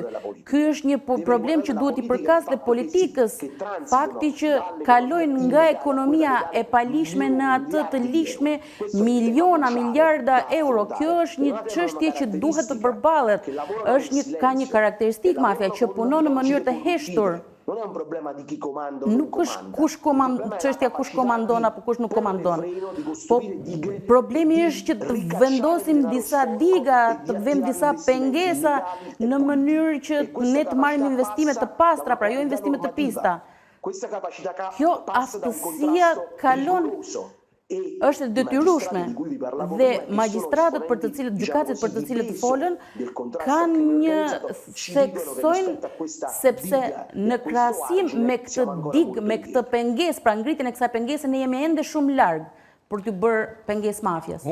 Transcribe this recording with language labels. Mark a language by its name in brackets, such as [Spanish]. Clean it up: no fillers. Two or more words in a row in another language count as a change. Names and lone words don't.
[Albanian] Ky është një problem që duhet i përkas dhe politikës, fakti që kalojnë nga ekonomia e palishme në atë të lishme miliona, miliarda euro. Kjo është një çështje që duhet të përballet. Ka një karakteristikë mafja që punon në mënyrë të heshtur. [Italian] non è un problema di chi comanda o non [Albanian] Nuk është [Italian] comanda. [Albanian] kush komandon, çështja kush komandon apo kush nuk komandon. Po problemi është që të vendosim disa diga, të vëmë disa pengesa në mënyrë që ne të marrim investime të pastra, pra jo investime të pista. Kjo aftësia kalon është e detyrueshme dhe magjistratët për të cilët, gjykatët për të cilët folën, kanë një theksojnë sepse në krahasim me këtë dig, me këtë pengesë, pra ngritjen e kësaj pengese ne jemi ende shumë larg për të bërë pengesë mafjas.